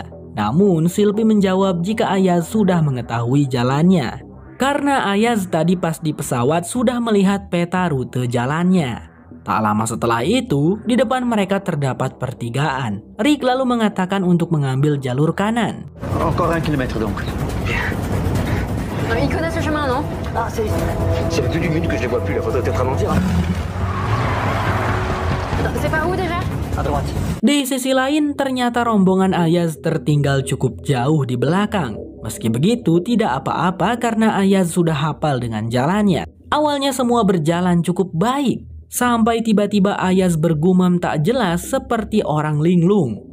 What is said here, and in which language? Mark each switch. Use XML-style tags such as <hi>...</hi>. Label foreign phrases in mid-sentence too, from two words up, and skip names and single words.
<id>Namun Sylvie menjawab jika Ayaz sudah mengetahui jalannya. Karena Ayaz tadi pas di pesawat sudah melihat peta rute jalannya. Tak lama setelah itu, di depan mereka terdapat pertigaan. Rick lalu mengatakan untuk mengambil jalur kanan.</id> <fr>Encore 1 kilomètre donc. Il connaît ce chemin, non? Ah, c'est depuis 2 minutes que je les vois plus, la photo est en train de mentir. C'est par où déjà? À droite.</fr> <id>Di sisi lain, ternyata rombongan Ayaz tertinggal cukup jauh di belakang. Meski begitu, tidak apa-apa karena Ayaz sudah hafal dengan jalannya. Awalnya semua berjalan cukup baik. Sampai tiba-tiba Ayaz bergumam tak jelas seperti orang linglung.</id>